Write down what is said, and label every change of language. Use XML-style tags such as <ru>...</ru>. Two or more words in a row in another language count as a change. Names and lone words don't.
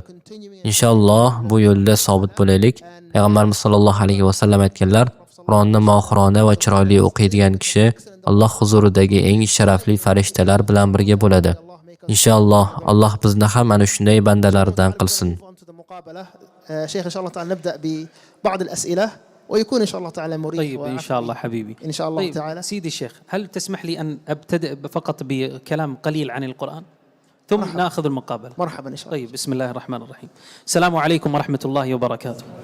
<uz>Inshaalloh bu yo'lda sobit bo'laylik. Payg'ambarimiz</uz> <ar>صلى الله عليه وسلم</ar> <uz>aytganlar, Qur'onni mohirona va chiroyli o'qiydigan kishi Alloh huzuridagi eng sharafli farishtalar bilan birga bo'ladi. Inshaalloh Alloh bizni ham ana shunday bandalardan qilsin.</uz> <ar>شيخ إن شاء الله تعالى نبدأ ببعض الأسئلة ويكون إن شاء الله تعالى مريح. طيب إن شاء الله حبيبي. إن شاء الله طيب تعالى. سيدي الشيخ، هل تسمح لي أن أبتدئ فقط بكلام قليل عن القرآن ثم مرحبا. نأخذ المقابلة. مرحبا إن شاء الله. طيب بسم الله الرحمن الرحيم. السلام عليكم ورحمة الله وبركاته.</ar>